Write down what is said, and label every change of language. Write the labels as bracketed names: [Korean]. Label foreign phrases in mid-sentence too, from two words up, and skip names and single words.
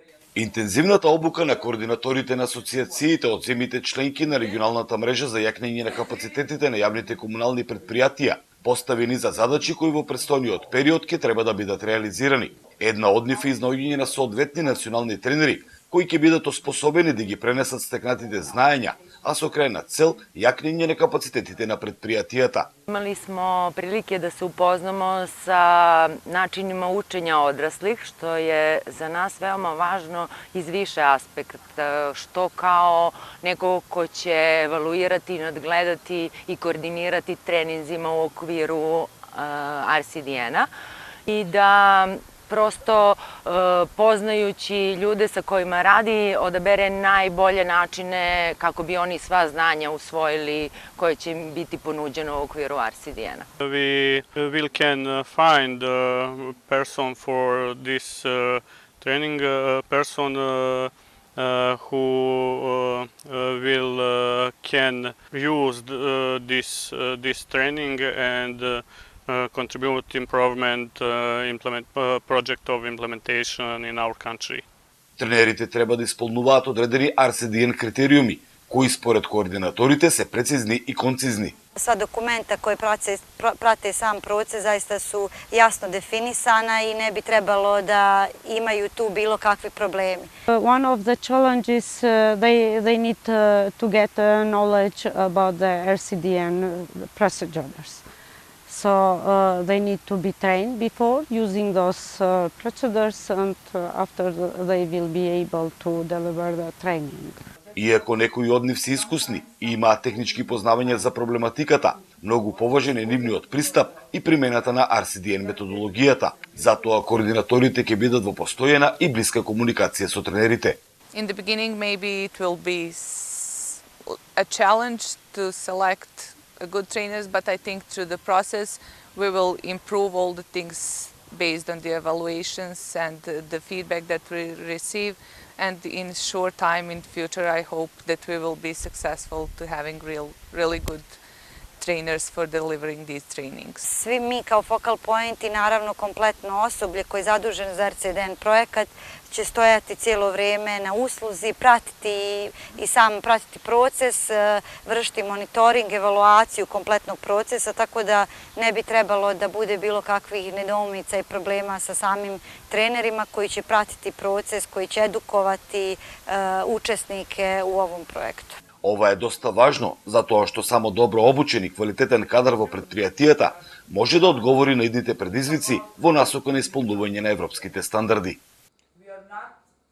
[Macedonian] Интензивната обука на координаторите на асоциациите од земјите членки на регионалната мрежа за јакнење на капацитетите на јавните комунални предпријатија, поставени за задачи кои во предстојниот период ќе треба да бидат реализирани. Една од нив е изнаоѓање на соодветни национални тренери, кои ќе бидат оспособени да ги пренесат стекнатите знаења, а со крајна цел јакнење на капацитетите на предпријатијата. [Serbian] Imali smo prilike da se upoznamo sa načinima učenja odraslih, što je za nas veoma važno iz više aspekta, što kao neko ko će evaluirati, nadgledati i koordinirati treninzima u okviru RCDN-a i da prosto poznajući ljude sa kojima radi odabere najbolje načine kako bi oni sva znanja usvojili koje će im biti ponuđeno u okviru RCDN-a. [English] We will can find a person for this training, a person who will can use this training and contribute improvement project of implementation in our country. [Macedonian] Тренерите треба да исполнуваат одредени RCDN критериуми, кои според координаторите се прецизни и концизни. [Serbian] Sva dokumenta koje prate sam proces zaista su jasno definisana i ne bi trebalo da imaju tu bilo kakvi problemi. [English] One of the challenges they need to get knowledge about the RCDN procedures. So they need to be trained before using those procedures and after they will be able to deliver the training. [Macedonian] Иако некои од нив се искусни и имаат технички познавања за проблематиката, многу поважен е нивниот пристап и примената на RCDN методологијата. Затоа координаторите ќе бидат во постојана и блиска комуникација со тренерите. [English] In the beginning maybe it will be a challenge to select good trainers, but I think through the process we will improve all the things based on the evaluations and the feedback that we receive, and in short time in future I hope that we will be successful to having really good trainers for delivering these trainings. [Serbian] Svi mi kao Focal Point i naravno kompletno osoblje koje je zaduženo za RCDN projekat će stojati cijelo vrijeme na usluzi, pratiti proces, vršiti monitoring, evaluaciju kompletnog procesa, tako da ne bi trebalo da bude bilo kakvih nedoumica i problema sa samim trenerima koji će pratiti proces, koji će edukovati učesnike u ovom projektu. [Macedonian] Ова е доста важно, затоа што само добро обучен и квалитетен кадар во предпријатијата може да одговори на идните предизвици во насока на исполнување на европските стандарди.